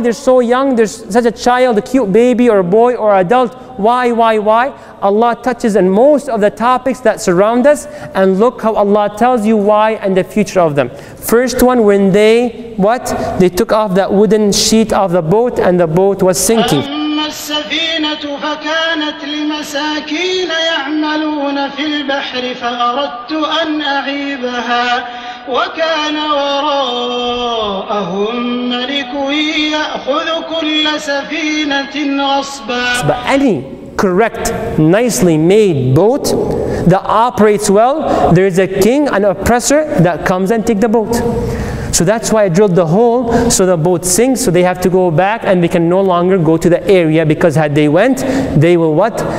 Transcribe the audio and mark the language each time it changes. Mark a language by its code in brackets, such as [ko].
[en] They're so young, there's such a child, a cute baby or a boy or adult. Why? Allah touches on most of the topics that surround us, and look how Allah tells you why and the future of them. First one, when they, what? They took off that wooden sheet of the boat and the boat was sinking. [ar] السفينة فكانت لمساكين يعملون في البحر فأردت أن أعيبها وكان وراءهم ملك يأخذ كل سفينة غصبا. [en] But any correct, nicely made boat that operates well, there is a king, an oppressor that comes and take the boat. So that's why I drilled the hole, so the boat sinks, so they have to go back and they can no longer go to the area, because had they went, they will what?